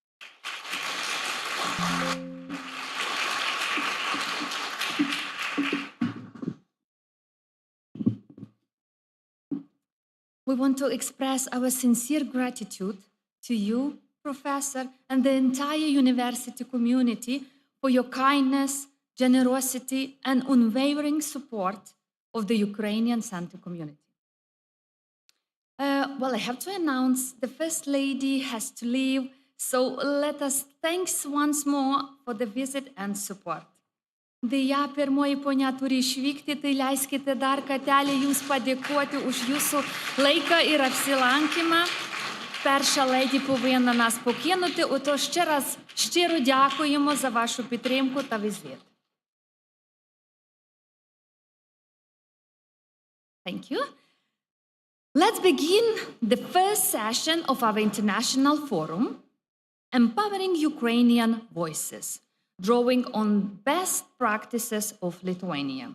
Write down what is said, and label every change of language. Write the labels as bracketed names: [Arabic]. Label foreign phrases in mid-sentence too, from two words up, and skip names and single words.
[English] We want to express our sincere gratitude to you, Professor, and the entire university community for your kindness, generosity, and unwavering support of the Ukrainian Center community. Well, I have to announce the First Lady has to leave, so let us thanks once more for the visit and support. [Lithuanian] Deja, pirmoji ponia turi išvykti, tai leiskite dar kartelį jums padėkoti už jūsų laiką ir apsilankymą. [Ukrainian] Перша леді повинна нас покинути, отож ще раз щиро дякуємо за вашу підтримку та візит. [English] Thank you. Let's begin the first session of our international forum, Empowering Ukrainian Voices, drawing on best practices of Lithuania.